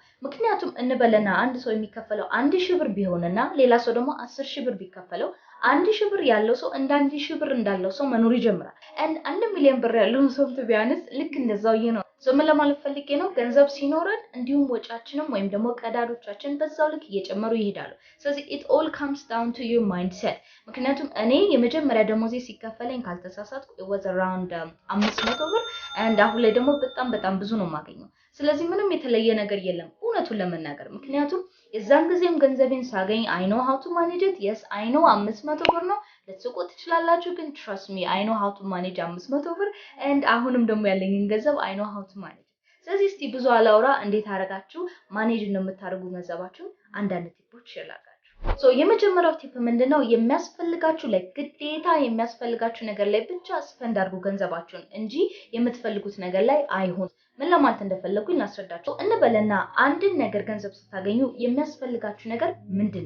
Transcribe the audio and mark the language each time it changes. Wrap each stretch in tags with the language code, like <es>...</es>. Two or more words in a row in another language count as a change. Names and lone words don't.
<am>ምክንያቱም እንበለና አንድ ሰው የሚከፈለው 1000 ብር ቢሆንና ሌላ ሰው ደግሞ 10000 ብር ቢከፈለው 1000 ብር ያለው ሰው እንደ 1000 ብር እንዳለው ሰው መኖር ይጀምራል and 1 ሚሊዮን ብር ያለው ሰው ቢያንስ ልክ እንደዛው ነው። so ምን ለማለት ፈልጌ ነው? ገንዘብ ሲኖረን እንዲሁም ወጫችንም ወይም ደግሞ ቀዳዶቻችን በዛው ልክ እየጨመሩ ይሄዳሉ። ስለዚህ</am> <en>it all comes down to your mindset።</en> <am>ምክንያቱም እኔ የመጀመሪያ ደሞዜ ሲከፈለኝ ካልተሳሳትኩ</am> <en>it was around</en> <am>500 ብር and አሁን ላይ ደግሞ በጣም ብዙ ነው የማገኘው። ስለዚህ ምንም የተለየ ነገር የለም እውነቱን ለመናገር። ምክንያቱም የዛን ጊዜም ገንዘቤን ሳገኝ</am> <en>I know how to manage it። yes I know</en> <am>500 ብር ነው ልትስቁ ትችላላችሁ፣ ግን</am> <en>trust me I know how to manage</en> <am>500 ብር and አሁንም ደግሞ ያለኝን ገንዘብ</am> <en>I know how to manage።</en> <am>ስለዚህ እስቲ ብዙ አላውራ፣ እንዴት አረጋችሁ ማኔጅ እንደምታደርጉ ገንዘባችሁ አንዳንድ ቲፖች ይላጋችሁ። so የመጀመሪያው ቲፕ ምንድነው? የሚያስፈልጋችሁ ላይ ግዴታ የሚያስፈልጋችሁ ነገር ላይ ብቻ ስፔንድ አድርጉ ገንዘባችሁን እንጂ የምትፈልጉት ነገር ላይ አይሆን። ምን ለማለት እንደፈለኩኝ ላስረዳችሁ። እንበለና አንድን ነገር ገንዘብ ስታገኙ የሚያስፈልጋችሁ ነገር ምንድነው?</am>